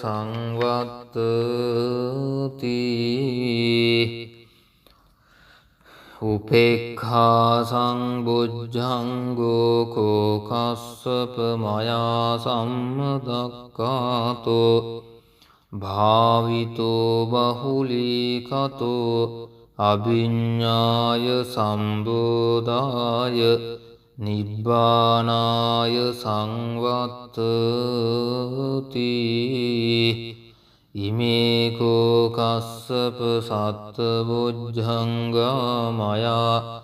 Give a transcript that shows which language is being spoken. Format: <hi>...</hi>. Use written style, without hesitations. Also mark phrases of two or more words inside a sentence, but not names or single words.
<pi>සංවත්තති උපේක්ඛා සංබොජ්ජංගෝ කෝ කස්සප මයා සම්මදක්ඛාතෝ භාවිතෝ බහුලීකතෝ අභිඤ්ඤාය සම්බෝධාය නිබ්බානාය සංවත්තති ඉමේ කෝ කස්සප සත්තබොජ්ජංගා මයා</pi>